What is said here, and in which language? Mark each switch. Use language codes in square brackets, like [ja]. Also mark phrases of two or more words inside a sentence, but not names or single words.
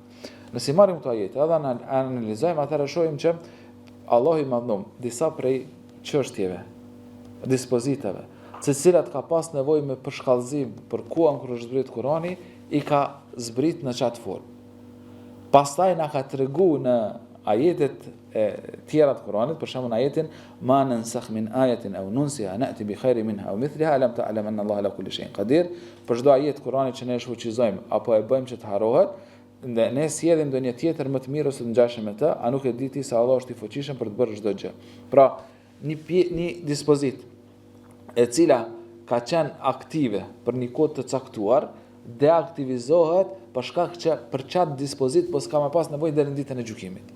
[sq] Nëse marrim këto ajete, edhe analizojmë, atëherë shohim që Allahu i Madhëm disa prej çështjeve, dispozitave, të cilat ka pas nevojë me përshkallëzim për kuan kur është zbrit Kurani, i ka zbrit në çat formë. Pastaj na ka treguar në ajetet e tjera të Kuranit, për shembull ajetin [ar] ما ننسخ من آية أو ننسها نأت بخير منها أو مثلها ألم تعلم أن الله على كل شيء قدير. [sq] Për çdo ajet të Kuranit që ne e shfuqizojmë apo e bëjmë që të harrohet, ne sjellim ndonjë tjetër më të mirë ose të ngjashëm me të, a nuk e di ti se Allah është i fuqishëm për të bërë çdo gjë. Pra, një dispozit e cila ka qenë aktive për një kohë të caktuar, deaktivizohet për shkak që për çat dispozit po s'ka më pas nevojë deri në ditën e gjykimit.